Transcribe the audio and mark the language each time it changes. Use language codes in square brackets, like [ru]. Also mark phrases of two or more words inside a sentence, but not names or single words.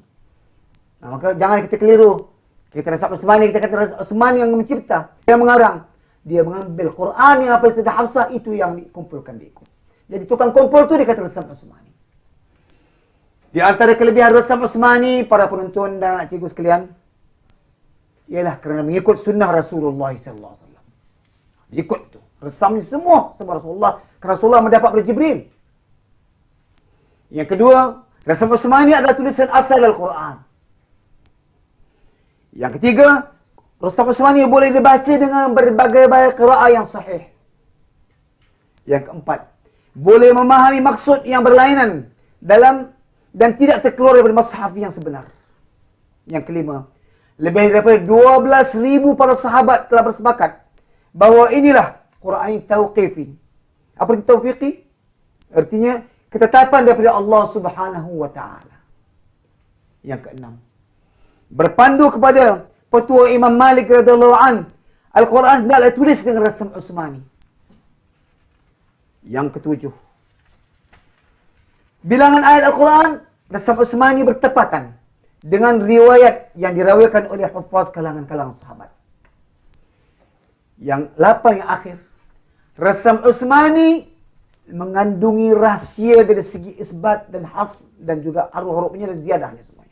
[ms] Nah, maka jangan kita keliru. Kita Rasam Utsmani, kita kata Rasam Utsmani yang mencipta, yang mengarang. Dia mengambil Quran yang apa Siti Hafsah itu yang dikumpulkan diikut. Jadi tukang kumpul tu dikata Rasam Utsmani. Di antara kelebihan Rasam Utsmani, para penonton dan cikgu sekalian, ialah kerana mengikut sunnah Rasulullah [ar] صلى الله عليه وسلم. [ms] Ikut itu. Rasamnya semua Rasulullah, kerana Rasulullah mendapat dari Jibril. Yang kedua, Rasam Utsmani adalah tulisan asal Al-Quran. Yang ketiga, Rasam Utsmani boleh dibaca dengan berbagai-bagai qiraah yang sahih. Yang keempat, boleh memahami maksud yang berlainan dalam dan tidak terkeluar daripada mushaf yang sebenar. Yang kelima, lebih daripada 12,000 para sahabat telah bersepakat bahawa inilah Quran tauqifi. Apa itu taufiqi? Artinya ketetapan daripada Allah [ar] سبحانه وتعالى. [ms] Yang keenam, berpandu kepada petua Imam Malik [ar] رضي الله عن, [ms] Al-Quran tidaklah tulis dengan Rasam Utsmani. Yang ketujuh, bilangan ayat Al-Quran Rasam Utsmani bertepatan dengan riwayat yang dirawikan oleh hufaz kalangan-kalangan sahabat. Yang 8 yang akhir, Rasam Utsmani mengandungi rahsia dari segi isbat dan hasf dan juga huruf-hurufnya dan ziyadahnya semuanya.